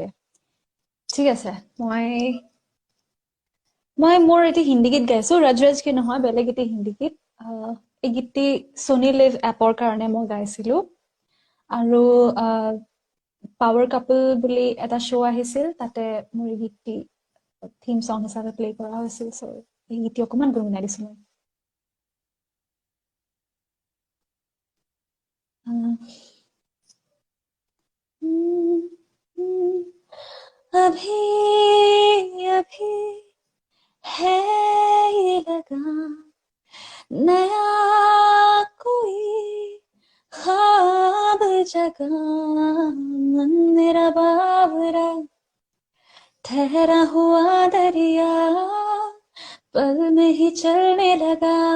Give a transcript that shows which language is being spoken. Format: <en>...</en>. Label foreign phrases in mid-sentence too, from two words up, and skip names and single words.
<as>ঠিক আছে, মই মোৰ এটি হিন্দী গীত গাইছো,</as> <hi>रज रज के</hi> <as>নহয়, বেলেগ এটি হিন্দী গীত। এই গীতটি ছনী লিভ এপৰ কাৰণে মই গাইছিলো, আৰু পাৱাৰ কাপল বুলি এটা শ্ব' আহিছিল, তাতে মোৰ এই গীতটি</as> <en>theme song</en> <as>হিচাপে প্লে কৰা হৈছিল। চ' এই গীতটি অকণমান গুণগুণাই দিছো মই।</as> <hi>अभी अभी है ये लगा नया कोई ख्वाब जगा, मन मेरा बावरा ठहरा हुआ दरिया पल में ही चलने लगा,</hi>